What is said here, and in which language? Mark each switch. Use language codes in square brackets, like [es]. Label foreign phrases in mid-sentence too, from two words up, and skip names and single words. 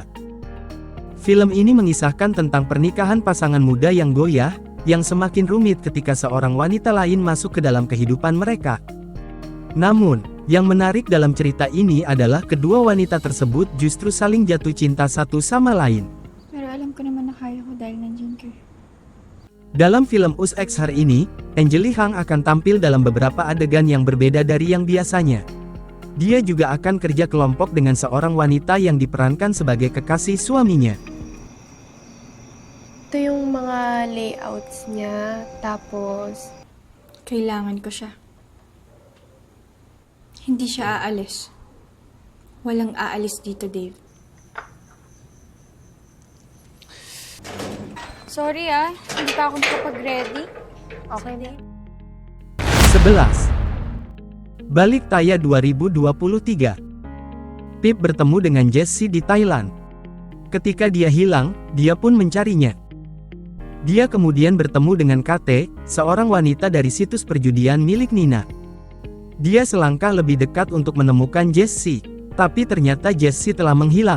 [id] Film ini mengisahkan tentang pernikahan pasangan muda yang goyah, yang semakin rumit ketika seorang wanita lain masuk ke dalam kehidupan mereka. Namun, yang menarik dalam cerita ini adalah kedua wanita tersebut justru saling jatuh cinta satu sama lain. [tl] Pero alam ko naman na kaya ko dahil nandiyan ka. [id] Dalam film Us X Her ini, Angel Lee Hang akan tampil dalam beberapa adegan yang berbeda dari yang biasanya. Dia juga akan kerja kelompok dengan seorang wanita yang diperankan sebagai kekasih suaminya. [tl] Ito yung mga layouts niya, tapos... Kailangan ko siya. Hindi siya aalis. Walang aalis dito, Dave. Sorry hindi pa ako nakapag-ready. Okay, Dave? [id] 11. Balik Taya 2023. Pip bertemu dengan Jessie di Thailand. Ketika dia hilang, dia pun mencarinya. Dia kemudian bertemu dengan Kate, seorang wanita dari situs perjudian milik Nina. Dia selangkah lebih dekat untuk menemukan Jessie, tapi ternyata Jessie telah menghilang.